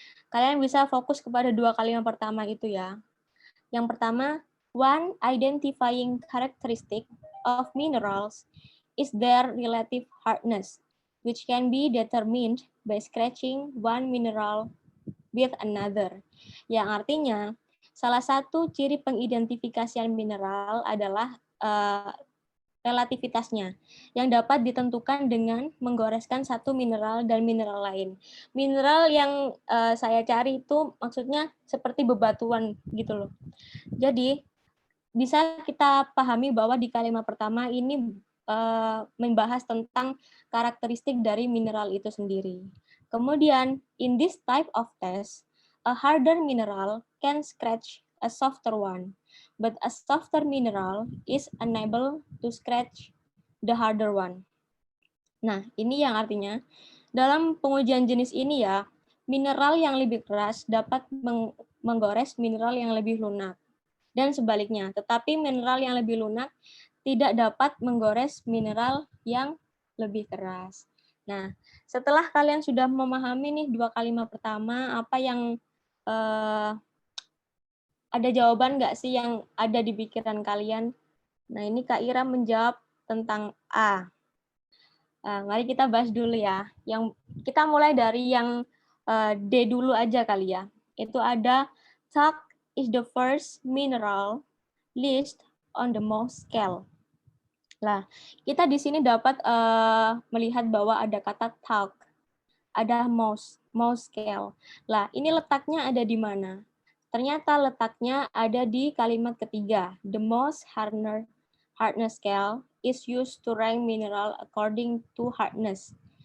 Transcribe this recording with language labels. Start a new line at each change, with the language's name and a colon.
Indonesian: Kalian bisa fokus kepada 2 kalimat pertama itu ya. Yang pertama,
English: one identifying characteristic of minerals is their relative hardness, which can be determined by scratching one mineral with another,
Indonesian: yang artinya salah satu ciri pengidentifikasian mineral adalah relativitasnya, yang dapat ditentukan dengan menggoreskan satu mineral dan mineral lain. Mineral yang saya cari itu maksudnya seperti bebatuan gitu loh. Jadi bisa kita pahami bahwa di kalimat pertama ini membahas tentang karakteristik dari mineral itu sendiri. Kemudian,
English: in this type of test, a harder mineral can scratch a softer one, but a softer mineral is unable to scratch the harder one.
Indonesian: Nah, ini yang artinya, dalam pengujian jenis ini ya, mineral yang lebih keras dapat menggores mineral yang lebih lunak, dan sebaliknya, tetapi mineral yang lebih lunak tidak dapat menggores mineral yang lebih keras. Nah, setelah kalian sudah memahami nih 2 kalimat pertama, apa yang ada jawaban nggak sih yang ada di pikiran kalian? Nah, ini Kak Ira menjawab tentang A. Mari kita bahas dulu ya. Yang kita mulai dari yang D dulu aja kali ya. Itu ada
English: talc is the first mineral list on the Mohs scale.
Indonesian: Nah, kita di sini dapat melihat bahwa ada kata talc, ada Mohs scale. Lah, ini letaknya ada di mana? Ternyata letaknya ada di kalimat ketiga.
English: The Mohs hardness scale is used to rank mineral according to hardness.